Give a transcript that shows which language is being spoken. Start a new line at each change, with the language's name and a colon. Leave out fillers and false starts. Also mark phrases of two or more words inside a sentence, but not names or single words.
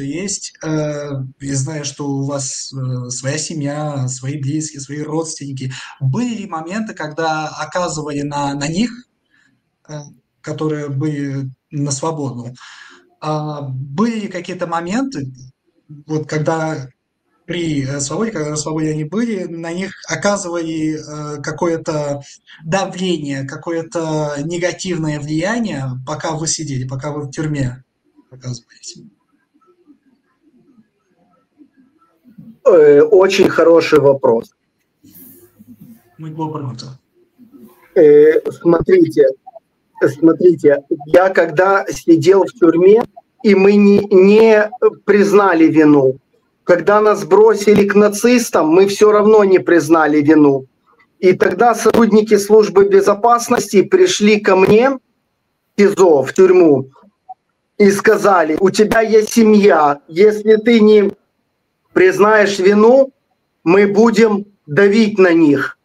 Russian: есть, и зная, что у вас своя семья, свои близкие, свои родственники, были ли моменты, когда оказывали на них, которые были на свободу, были ли какие-то моменты, вот когда при свободе, когда на свободе они были, на них оказывали какое-то давление, какое-то негативное влияние, пока вы сидели, пока вы в тюрьме оказывались? Очень хороший вопрос.
Portuguese: Muito boa pergunta.
Russian: Смотрите, я когда сидел в тюрьме, и мы не признали вину. Когда нас бросили к нацистам, мы все равно не признали вину. И тогда сотрудники службы безопасности пришли ко мне в СИЗО, в тюрьму, и сказали: у тебя есть семья, если ты не признаешь вину, мы будем давить на них.